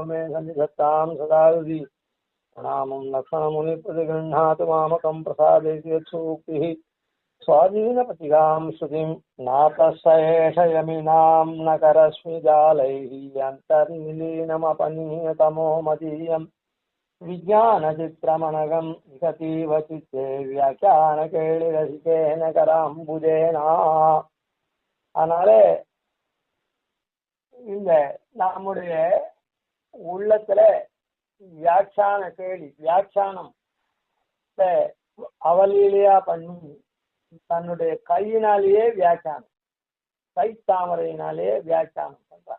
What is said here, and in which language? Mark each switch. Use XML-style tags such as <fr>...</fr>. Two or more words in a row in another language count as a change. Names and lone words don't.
<sa>मे सन्निधत्तां सदा हृदि प्रणामं लक्ष्मणमुनिप्रतिगृह्णातु मामकं प्रसादयति यत्सूक्तिः स्वाधीनपतिगां श्रुतिं नातस्सएष यमिनां न करस्मि जालैः अन्तर्निलीनमपनीयतमो मदीयं विज्ञानचित्रमनघं विगतीव चित्ते व्याख्यानकेलिरसिकेन कराम्बुजेना.</sa> <ta>அதனால இந்த நம்முடைய உள்ளத்துல வியாக்கியான கேள்வி வியாக்கியானம் அவலீலையா பண்ணி தன்னுடைய கையினாலேயே வியாக்கியானம் கைத்தாமரையினாலே வியாக்கியானம் பண்றான்.</ta>